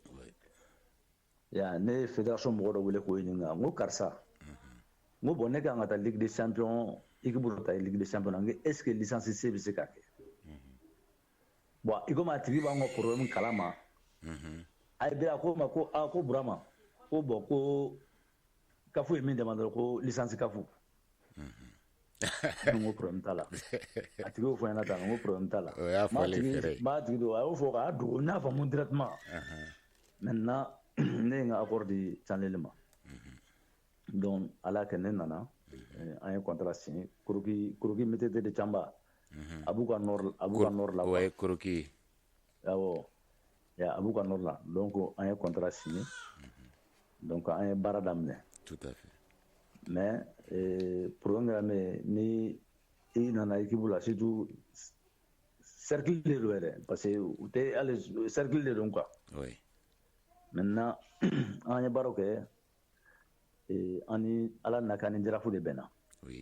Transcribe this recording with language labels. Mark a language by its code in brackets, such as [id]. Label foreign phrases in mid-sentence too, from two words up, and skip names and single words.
[bm] ya ne ye fédération mɔgɔ dɔ wele k'o ɲininka n ko karisa n ko bon ne kan ka taa Ligue des champions équipe dɔ ta Ligue des champions n ko [fr] est ce que [bm] licence C bɛ se ka kɛ bon i komi a tigi b'an ka problème kalama a ye bira ko ma ko ko Burama ko bon ko kafu ye min demande ko licence kafu n ko problème t'a la a tigi y'o fɔ ɲɛna tan n ko problème t'a la o y'a fɔlen fɛrɛ m'a tigi don a y'o fɔ k'a dogo n y'a faamu [fr] directement maintenant [bm] ne ye n ka accord di Canlele ma donc ala kɛ ne nana an ye [fr] contrat signé [bm] Koroki MTT de Camba a b'u ka nord la [fr] ouais Koroki [bm] awɔ a b'u ka nord la donc an ye [fr] contrat signé [bm] donc an ye baara daminɛ [fr] tout à fait [bm] mais problème kɛra min ni i nana équipe la surtout cercle de don yɛrɛ [fr] parce que [bm] u tɛ hali cercle de don quoi [fr] oui [bm] maintenant an ye baaraw kɛ an ni ala na ka ni jarafu de bɛnna [fr] oui